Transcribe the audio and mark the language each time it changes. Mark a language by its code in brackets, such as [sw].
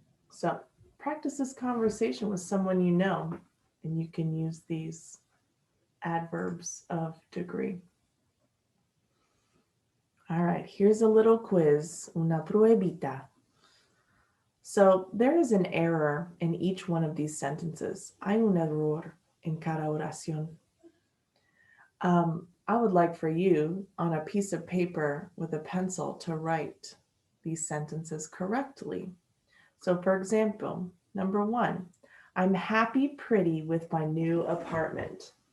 [en] So practice this conversation with someone you know, and you can use these adverbs of degree. All right, here's a little quiz, [es] una pruebita. [en] So there is an error in each one of these sentences. [es] Hay un error en cada oración. [en] I would like for you on a piece of paper with a pencil to write these sentences correctly. So for example, number 1, I'm happy pretty with my new apartment.